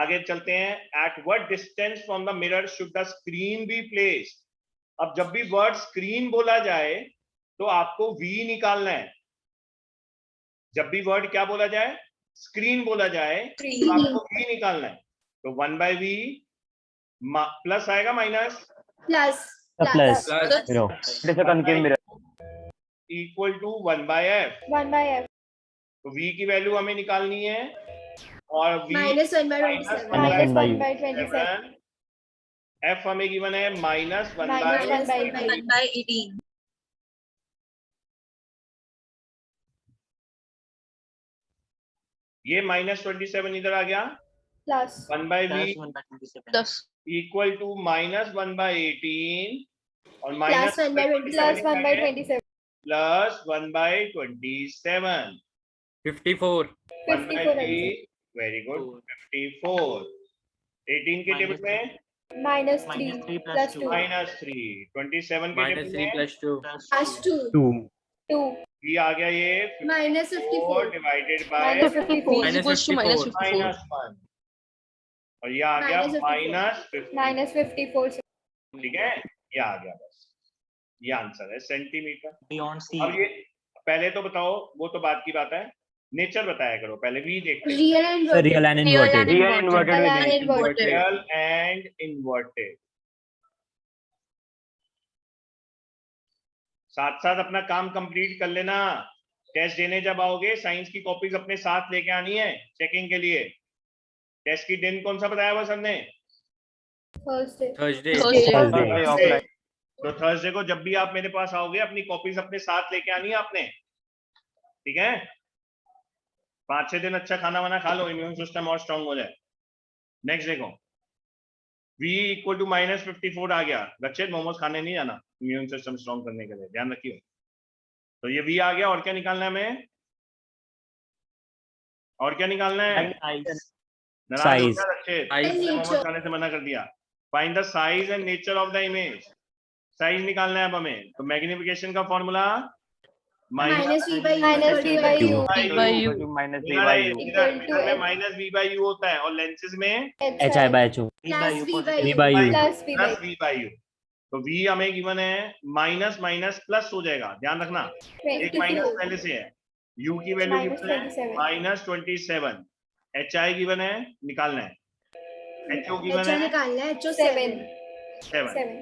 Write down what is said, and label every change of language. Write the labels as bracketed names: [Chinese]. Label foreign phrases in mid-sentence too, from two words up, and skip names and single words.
[Hindi] आगे चलते हैं, [English] at what distance from the mirror should the screen be placed. [Hindi] अब जब भी [English] word screen [Hindi] बोला जाए तो आपको V निकालना है। जब भी वर्ड क्या बोला जाए, स्क्रीन बोला जाए, तो आपको V निकालना है। तो 1/V प्लस आएगा माइनस [English] Plus. Plus. Plus. Zero. It is a concave mirror. equal to 1/F. 1/F. [Hindi] तो V की वैल्यू हमें निकालनी है, और V [English] Minus 1 by minus 27. Minus 1/U. 1/27. [Hindi] F हमें गिवन है -1/. [English] 1 by 18. [Hindi] ये -27 इधर आ गया, [English] Plus. 1/V Plus 1 by 27. 10. equal to -1/18 और Plus 1 by 27. Plus 1/27. प्लस 1/27, 54. 54. very good, [Hindi] 54। 18 के टेबल में [English] minus minus 3 3 plus plus 2 2 [Hindi] -3 27 के [English] minus [Hindi] टेबल [English] 3 [Hindi] में [English] plus 2. plus Plus 2 2. 2. 2 [Hindi] ये आ गया ये [English] Minus 54 54. divided by minus 54 Minus 54. [Hindi] -1 और ये आ गया [English] Minus 54. minus 54 [Hindi] ठीक है, ये आ गया बस, ये आंसर है सेंटीमीटर। [English] beyond C. [Hindi] अब ये पहले तो बताओ, वो तो बात की बात है, नेचर बताया करो, पहले वी देखते हैं। [English] Real and Sir, real and inverted. Real inverted Real with and it. inverted. real and inverted. [Hindi] साथ साथ अपना काम कंप्लीट कर लेना। टेस्ट देने जब आओगे साइंस की कॉपीज अपने साथ लेके आनी है चेकिंग के लिए। टेस्ट की दिन कौन सा बताया हुआ सर ने? [English] Thursday Thursday. Thursday offline. [Hindi] तो थर्सडे को जब भी आप मेरे पास आओगे अपनी कॉपीज अपने साथ लेके आनी है आपने, ठीक है? 5-6 दिन अच्छा खाना वाना खा लो, [English] immune system [Hindi] और स्ट्रांग हो जाए। नेक्स्ट देखो, v [English] equal to [Hindi] -54 आ गया। बच्चे मोमोज खाने नहीं जाना [English] immune system strong [Hindi] करने के लिए, ध्यान रखिए। तो ये v आ गया, और क्या निकालना है हमें? और क्या निकालना है? [English] Size. [Hindi] नाराज हो [English] Size. [Hindi] गया बच्चे, [English] Size. [Hindi] मोमोज खाने से मना कर दिया। [English] find the size and nature of the image. [Hindi] साइज निकालना है अब हमें, तो मैग्निफिकेशन का फॉर्मूला [English] minus v by u. minus v by u Minus v [Hindi] इधर [English] by [Hindi] है, [English] u. [Hindi] इधर [English] Equal to [Hindi] इधर में [English] h. minus v by u [Hindi] होता है, और लेंसेज में [English] HI by HO. V by U Plus v by positive. V by U. plus v by plus v by u. [Hindi] तो v हमें गिवन है, माइनस माइनस प्लस हो जाएगा, ध्यान रखना। एक 22 माइनस पहले से है, u की वैल्यू [English] minus [Hindi] गिवन है [English] 27 [Hindi] -27, hi गिवन है, निकालना है, ho गिवन [English] HO [Hindi] है निकालना है, HO [English] 7 7। 7